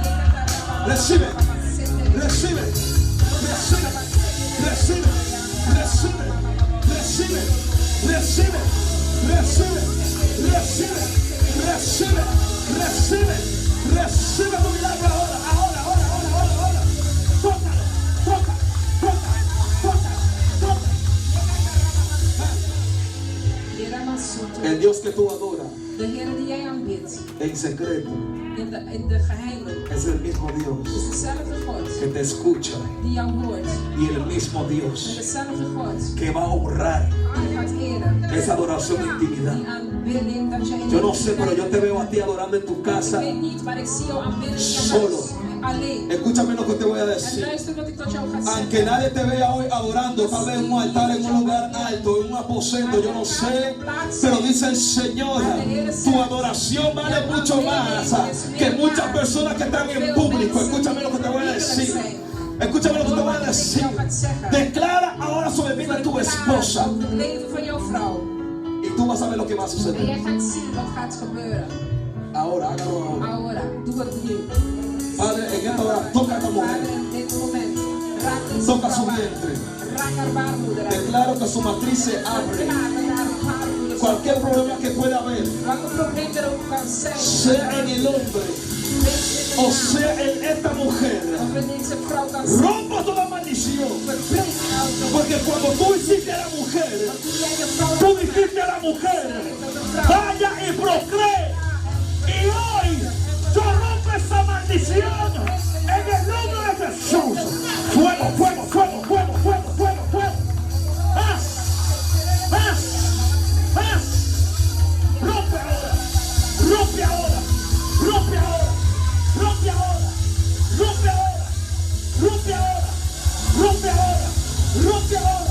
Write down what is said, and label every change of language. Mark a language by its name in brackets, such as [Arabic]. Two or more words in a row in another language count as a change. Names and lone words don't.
[Spanish] Recibe, recibe, recibe, recibe, recibe, recibe, recibe, recibe, recibe, recibe, recibe, recibe tu milagro ahora, ahora, ahora, ahora, ahora, ahora. Tócalo, toca, toca, toca, toca. El Dios que tú adoras [Dutch] De Heer die jij aanbidt. [Spanish] en secreto [Dutch] In de geheimen. [Spanish] es el mismo Dios [Dutch] Is dezelfde God [Spanish] que te escucha [Dutch] die jou hoort. [Spanish] y el mismo [Dutch] En [Spanish] Dios [Dutch] dezelfde God [Spanish] que va a honrar [Dutch] die gaat eren. [Spanish] esa adoración en intimidad. [Dutch] Die aanbidding dat jij in [Spanish] Yo no sé, pero yo te veo a ti adorando en tu [Dutch] Ik [Spanish] casa [Dutch] weet niet, maar ik zie jou aanbidden in je [Spanish] solo. [Dutch] huis. Alleen. [Spanish] Escúchame lo que te voy a [Dutch] En [Spanish] decir. [Dutch] luister wat ik tot jou ga [Spanish] Aunque [Dutch] zeggen. [Spanish] nadie te vea hoy adorando, tal vez en un altar, en un lugar alto, en un aposento, yo no sé, pero dice el Señor, tu adoración vale mucho más que muchas personas que están en público. Escúchame lo que te voy a decir. Escúchame lo que te voy a decir. Declara ahora sobre mí a tu esposa [Dutch] Over het leven van jouw vrouw. [Spanish] y tú vas a ver lo que va a [Dutch] En [Spanish] suceder. [Dutch] jij gaat zien wat gaat gebeuren. [Spanish] Ahora, hágalo ahora. Ahora, [Dutch] doe het nu. [Spanish] Padre, en esta hora, toca a esta mujer. [Dutch] Vader, in dit moment. Raak deze [Spanish] Toca su [Dutch] vrouw aan. [Spanish] vientre. [Dutch] Raak haar baarmoeder aan. [Spanish] Declaro que su matriz se abre. [Dutch] Raak haar baarmoeder. [Spanish] Cualquier problema que pueda haber, [Dutch] Welke probleem er ook kan zijn. [Spanish] sea en el hombre o sea en esta mujer, [Dutch] Of in deze vrouw kan zijn. [Spanish] rompo toda maldición. [Dutch] Verbreek elke. [Spanish] Porque cuando tú hiciste a la mujer, [Dutch] Toen jij je vrouw [Spanish] tú dijiste a la mujer, [Dutch] dat de vrouw. [Spanish] vaya y procree. Y hoy yo rompo esa maldición en el nombre de Jesús. Fuego, fuego, fuego, fuego, fuego, fuego, fuego. Más, más, más. Rompe ahora, rompe ahora, rompe ahora, rompe ahora, rompe ahora, rompe ahora, rompe ahora, rompe ahora.